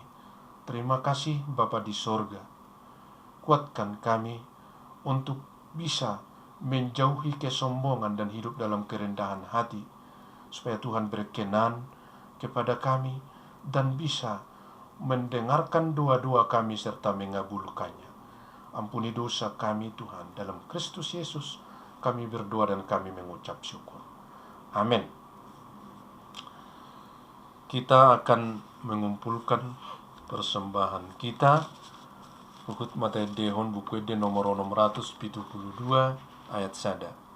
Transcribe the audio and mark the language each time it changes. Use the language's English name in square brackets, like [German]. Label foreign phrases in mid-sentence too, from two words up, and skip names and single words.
[Indonesian] Terima kasih Bapa di sorga. Kuatkan kami untuk bisa menjauhi kesombongan dan hidup dalam kerendahan hati, supaya Tuhan berkenan kepada kami dan bisa mendengarkan doa-doa kami serta mengabulkannya. Ampuni dosa kami Tuhan, dalam Kristus Yesus kami berdoa dan kami mengucap syukur. Amin. Kita akan mengumpulkan persembahan kita. [Batak Toba] Ukut mata dehon buku de nomor 672 ayat sada.